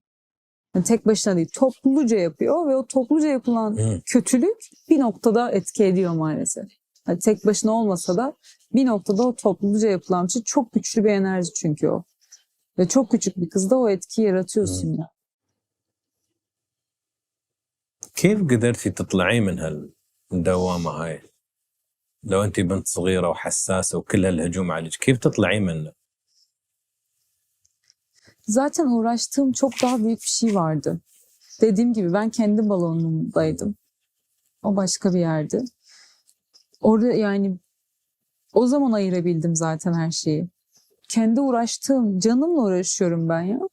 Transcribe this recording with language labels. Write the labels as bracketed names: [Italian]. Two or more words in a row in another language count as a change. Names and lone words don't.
[Turkish] Yani tek başına değil, topluca yapıyor ve o topluca yapılan kötülük bir noktada etki ediyor maalesef. Yani tek başına olmasa da bir noktada o topluca yapılan şey çok güçlü bir enerji çünkü o. Ve çok küçük bir kızda o etkiyi yaratıyorsun ya. [Arabic] كيف قدرتي تطلعي من هالدوامة هاي؟ لو أنت بنت صغيرة وحساسة وكل هالهجوم عليك كيف تطلعي منه؟ [Turkish] Zaten uğraştığım çok daha büyük bir şey vardı. Dediğim gibi ben kendi balonumdaydım. O başka bir yerdi. Orada yani o zaman ayırabildim zaten her şeyi. Kendi uğraştığım, canımla uğraşıyorum ben ya.